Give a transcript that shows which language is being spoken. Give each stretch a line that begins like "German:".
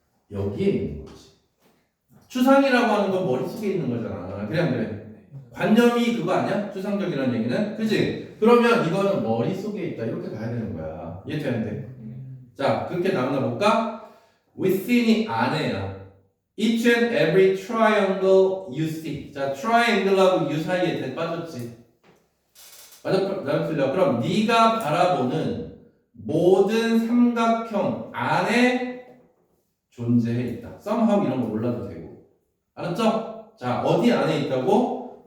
Korean: 여기에 있는 거지. 추상이라고 하는 건 머릿속에 있는 거잖아. 그래 안 그래? 관념이 그거 아니야? 추상적이라는 얘기는? 그지? 그러면 이거는 머릿속에 있다. 이렇게 가야 되는 거야. 이해되는데? 자, 그렇게 나누나 볼까? within이 안에야.
English: each and every triangle you see.
Korean: 자, triangle하고 you 사이에 대 빠졌지. 맞아, 틀려. 그럼 네가 바라보는 모든 삼각형 안에 존재해 있다. somehow 이런 거 몰라도 되고. 알았죠? 자, 어디 안에 있다고?